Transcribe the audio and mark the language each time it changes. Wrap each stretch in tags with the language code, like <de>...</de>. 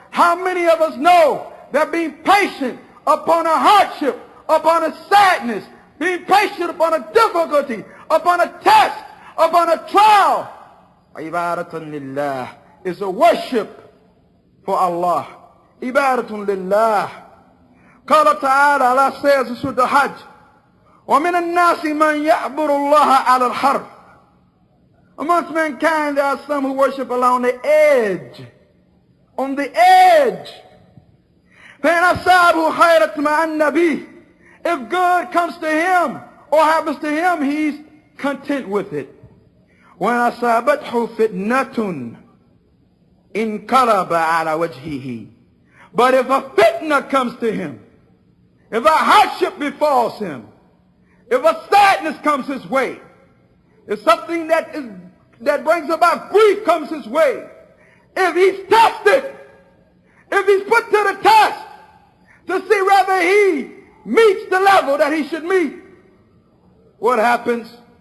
<en>How many of us know that being patient upon a hardship, upon a sadness, being patient upon a difficulty, upon a test, upon a trial,</en> <ar>ibadatun lillah,</ar> <en>is a worship for Allah.</en> <ar>Ibadatun lillah. قال تعالى,</ar> <en>Allah says in Surah Al-Hajj,</en> <ar>وَمِنَ النَّاسِ مَنْ يَعْبُرُ اللَّهَ عَلَى الْحَرْفِ.</ar> <en>Amongst mankind there are some who worship Allah on the edge. On the edge.</en> <ar>فَإِنْ أَصَابُهُ خَيْرًا اطْمَأَنَّ بِهِ.</ar> <en>If good comes to him or happens to him, he's content with it.</en> <ar>وَإِنْ أَصَابَتْهُ فِتْنَةٌ انقلب على وجهه.</ar> <en>But if a fitna comes to him, if a hardship befalls him, if a sadness comes his way, if something that brings about grief comes his way, if he's tested, if he's put to the test to see whether he meets the level that he should meet, what happens?</en>